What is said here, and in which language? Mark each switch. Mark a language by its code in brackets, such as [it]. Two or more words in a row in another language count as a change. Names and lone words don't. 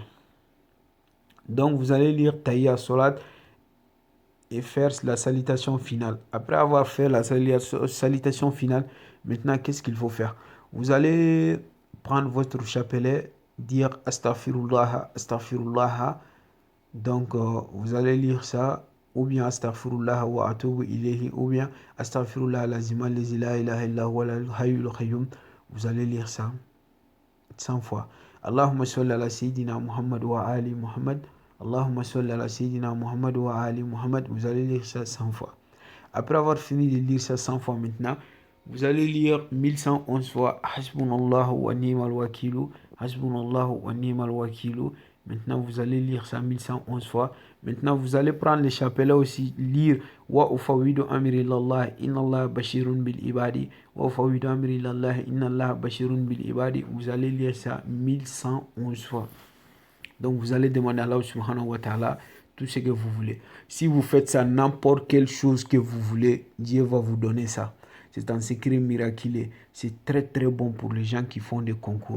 [fr] Donc, vous allez lire Tahiyya Salat et faire la salutation finale. Après avoir fait la salutation finale, maintenant, qu'est-ce qu'il faut faire? Vous allez prendre votre chapelet, dire [ar] أستغفر الله، أستغفر الله. [fr] Donc, vous allez lire ça, ou bien [ar] أستغفر الله وأتوب إليه, [fr] ou bien [ar] أستغفر الله العظيم الذي لا إله إلا هو الحي القيوم. [fr] Vous allez lire ça 100 fois. [ar] اللهم صل على سيدنا محمد وآل محمد. اللهم صل على سيدنا محمد وآل محمد. [fr] Vous allez lire ça 100 fois. Après avoir fini de lire ça 100 fois maintenant, vous allez lire 1111 fois [ar] حسبنا الله ونعم الوكيل. حسبنا الله ونعم الوكيل. [fr] Maintenant, vous allez lire ça 1111 fois. Maintenant, vous allez prendre les chapelets aussi, lire [ar] وأفوض أمري إلى الله إن الله بصير بالعباد. وأفوض أمري إلى الله إن الله بصير بالعباد. [fr] Vous allez lire ça 1111 fois. Donc, vous allez demander à Allah [ar] سبحانه وتعالى [fr] tout ce que vous voulez. Si vous faites ça, n'importe quelle chose que vous voulez, Dieu va vous donner ça. C'est un secret miraculeux. C'est très très bon pour les gens qui font des concours.